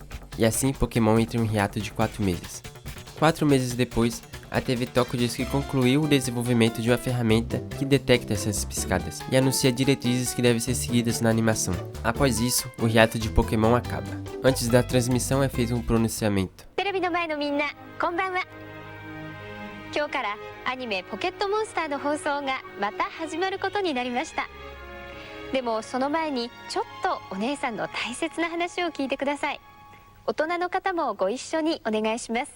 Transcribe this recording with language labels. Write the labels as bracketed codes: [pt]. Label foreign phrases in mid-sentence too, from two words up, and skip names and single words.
[pt] E assim, Pokémon entra em um hiato de 4 meses. 4 meses depois, a TV Tóquio diz que concluiu o desenvolvimento de uma ferramenta que detecta essas piscadas e anuncia diretrizes que devem ser seguidas na animação. Após isso, o hiato de Pokémon acaba. Antes da transmissão é feito um pronunciamento. [ja] 今日からアニメポケットモンスターの放送がまた始まることになりました。でもその前にちょっとお姉さんの大切な話を聞いてください。大人の方もご一緒にお願いします。